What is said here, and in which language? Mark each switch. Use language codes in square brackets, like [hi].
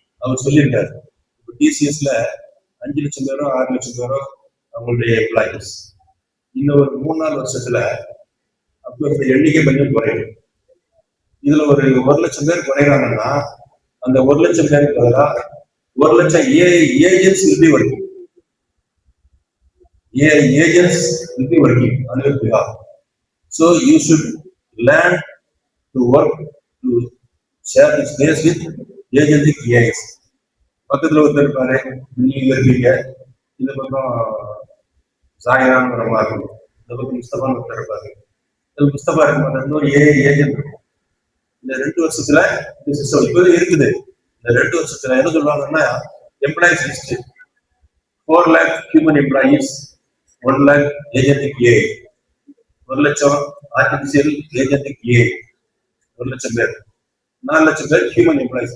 [ta] அவர் சொல்லியிருக்காரு, இப்போ டிசிஎஸ்ல 5 லட்சம் பேரோ 6 லட்சம் பேரோ அவங்களுடைய எம்ப்ளாயிஸ். இன்னும் ஒரு 3-4 வருஷத்துல அப்போ இந்த எண்ணிக்கை கொஞ்சம் குறையும். இதுல ஒரு 1 லட்சம் பேர் குறைகிறாங்கன்னா அந்த 1 லட்சம் பேருக்கு பதிலாக 1 லட்சம் agents [en] will be working. Agents will be working on your behalf. So you should learn to work to share this space with agentic AIs. [ta] பக்கத்துல ஒருத்தர் இருப்பாரு, நீங்க இருக்கீங்க, இந்த பக்கம் சாயராம் இருக்கும், இந்த பக்கம் முஸ்தபான்னு ஒருத்தர் இருப்பாரு. முஸ்தபா இருக்கும் இன்னொரு ஏஜென்ட் இருக்கும். இந்த 2 வருஷத்துல இந்த சிஸ்டம் இப்போ இருக்குது. இந்த 2 வருஷத்துல என்ன சொல்லுவாங்கன்னா, employees list 4 lakh human employees, 1 lakh agentic AI, 1 லட்சம் ஆர்டிபிஷியல் ஏஜென்டிக் ஏஐ, 1 லட்சம் பேர், 4 லட்சம் பேர் ஹியூமன் எம்ப்ளாயிஸ்.